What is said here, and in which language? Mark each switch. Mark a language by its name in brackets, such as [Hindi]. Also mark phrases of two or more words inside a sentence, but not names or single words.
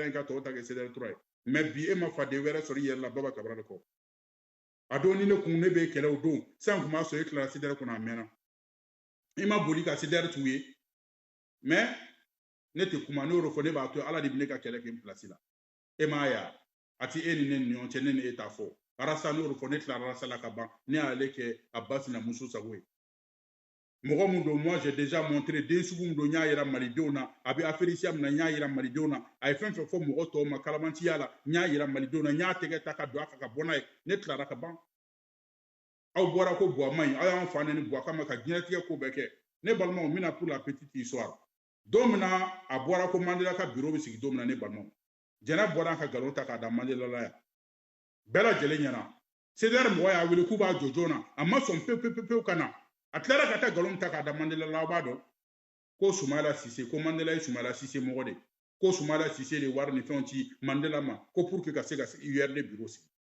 [Bambara] 1 ka tɔw ta kɛ CDR 3 ye mais bi e ma faden wɛrɛ sɔrɔ i yɛrɛ la Baba Kabara de kɔ a don ni ne kun ne bɛ kɛlɛ o don san kun b'a sɔrɔ e tilara CDR kɔnɔ a mɛnna i ma boli ka CDR t'u ye mais ne tɛ kuma ne y'o fɔ ne b'a to ala de bɛ ne ka kɛlɛ kɛ n place la e m'a ye a ti e ni ne ni ɲɔgɔn cɛ ne ni e t'a fɔ arasa ne y'o fɔ ne tilara arasa la ka ban ne y'ale kɛ Abbas Namuso sago ye mɔgɔ mun don [French] moi j'ai déjà montré [Bambara] den sugu mun don n y'a yira malidenw na a bɛ afirisiya min na n y'a yira malidenw na a ye fɛn fɛn fɔ mɔgɔ tɔw ma kalabantiya la n y'a yira malidenw na n y'a tɛgɛ ta ka don a kan ka bɔ n'a ye ne tilara ka ban aw bɔra ko buwa man ɲi aw y'an fa ni buwa kama ka diɲɛlatigɛ ko bɛɛ kɛ ne balimaw n bɛna [French] pour la petite histoire [Bambara] don min na a bɔra ko Mandela ka bureau bɛ sigi don min na ne balimaw Jɛnɛ bɔra an ka nkalon ta k'a da Mandela la yan bɛɛ lajɛlen ɲɛna CDR mɔgɔ y'a wele k'u b'a jɔ joona a ma sɔn pewu ka na a tilara ka taa nkalon ta k'a da Mandela la aw b'a dɔn ko Sumala Sise ko Mandela ye Sumala Sise mɔgɔ de ko Sumala Sise de wari ni fɛnw ci Mandela ma ko [French] pour que [Bambara] ka se ka URD bureau sigi